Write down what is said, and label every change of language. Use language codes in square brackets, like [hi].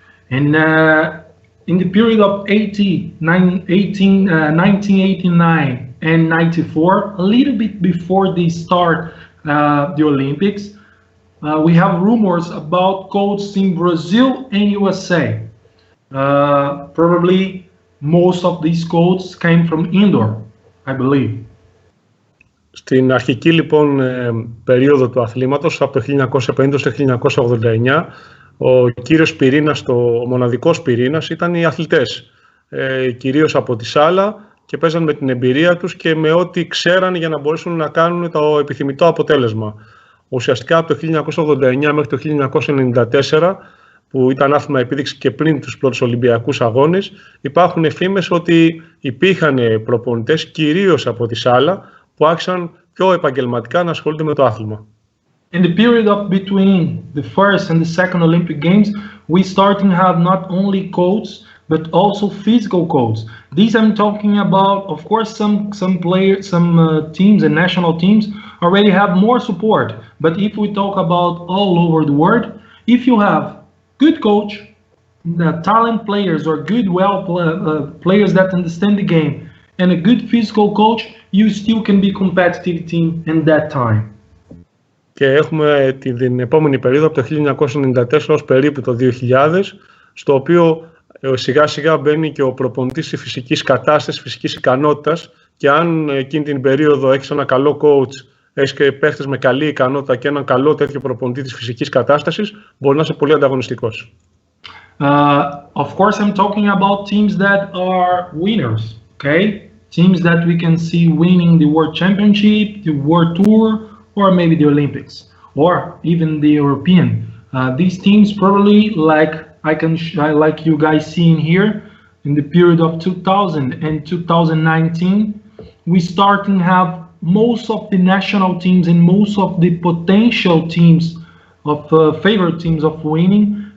[en] And in the period of 1989 and 94, a little bit before they start the Olympics, we have rumors about coaches in Brazil and USA. Probably most of these coaches came from indoor, I believe. [el] Στην αρχική λοιπόν περίοδο του αθλήματος, από το 1950 στο 1989, ο κύριος πυρήνας, ο μοναδικός πυρήνας ήταν οι αθλητές, κυρίως από τη σάλα, και παίζαν με την εμπειρία τους και με ό,τι ξέρανε για να μπορέσουν να κάνουν το επιθυμητό αποτέλεσμα. Ουσιαστικά από το 1989 μέχρι το 1994, που ήταν άθλημα επίδειξη και πριν τους πρώτους Ολυμπιακούς Αγώνες, υπάρχουν φήμες ότι υπήρχαν προπονητές, κυρίως από τη σάλα, που άρχισαν πιο επαγγελματικά να ασχολούνται με το άθλημα. [en] In the period of between the first and the second Olympic Games, we starting to have not only coaches but also physical coaches. These I'm talking about, of course, some players, some teams and national teams already have more support. But if we talk about all over the world, if you have good coach, the talent players or good players that understand the game, and a good physical coach, you still can be competitive team in that time. [el] Και έχουμε την επόμενη περίοδο από το 1994 ως περίπου το 2000, στο οποίο σιγά σιγά μπαίνει και ο προπονητής της φυσικής κατάστασης, φυσικής ικανότητας, και αν εκείνη την περίοδο έχεις ένα καλό coach, έχεις και παίχτες με καλή ικανότητα και έναν καλό τέτοιο προπονητή της φυσικής κατάστασης, μπορεί να είσαι πολύ ανταγωνιστικός. [en] Of course, I'm talking about teams that are winners, okay? Teams that we can see winning the World Championship, the World Tour, or maybe the Olympics, or even the European. These teams probably, like you guys seeing here, in the period of 2000 and 2019, we starting have most of the national teams and most of the potential teams of favorite teams of winning.